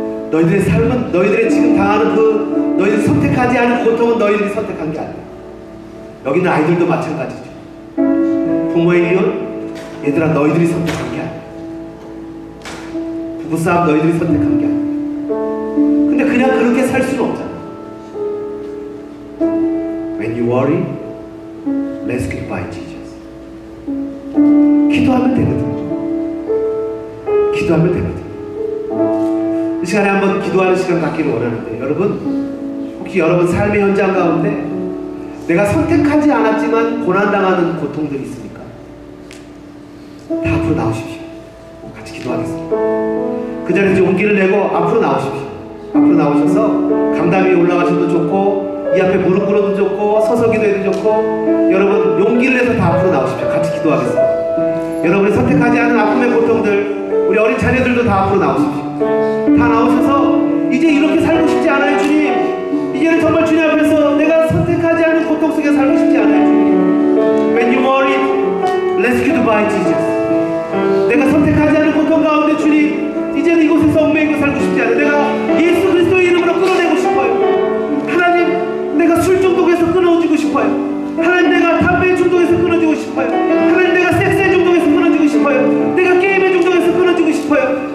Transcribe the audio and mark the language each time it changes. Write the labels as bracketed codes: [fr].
[ko] 너희들의 삶은, 너희들이 지금 당하는 너희들이 선택하지 않은 고통은 너희들이 선택한 게 아니야. 여기는 아이들도 마찬가지죠. 부모의 이혼, 얘들아 너희들이 선택한 게 아니야. 부부싸움 너희들이 선택한 게 아니야. 근데 그냥 그렇게 살 수는 없잖아. [en] When you worry, rescued by Jesus. [ko] 기도하면 되거든. 기도하면 되거든. 이 시간에 한번 기도하는 시간 갖기를 원하는데, 여러분 혹시 여러분 삶의 현장 가운데 내가 선택하지 않았지만 고난당하는 고통들이 있습니까? 다 앞으로 나오십시오. 같이 기도하겠습니다. 그 자리에서 용기를 내고 앞으로 나오십시오. 앞으로 나오셔서 강단 위에 올라가셔도 좋고 이 앞에 무릎 꿇어도 좋고 서서 기도해도 좋고, 여러분 용기를 내서 다 앞으로 나오십시오. 같이 기도하겠습니다. 여러분이 선택하지 않은 아픔의 고통들, 우리 어린 자녀들도 다 앞으로 나오십시오. 다 나오셔서 이제 이렇게 살고 싶지 않아요 주님. 이제는 정말 주님 앞에서 내가 선택하지 않은 고통 속에 살고 싶지 않아요 주님. [en] When you worry, rescued by Jesus. [ko] 내가 선택하지 않은 고통 가운데 주님, 이제는 이곳에서 얽매이고 살고 싶지 않아요. 내가 예수 그리스도의 이름으로 끌어내고 싶어요. 하나님, 내가 술 중독에서 끊어지고 싶어요. 하나님, 내가 담배 중독에서 끊어지고 싶어요. 하나님, 내가 섹스의 중독에서 끊어지고 싶어요. 내가 게임의 중독에서 끊어지고 싶어요.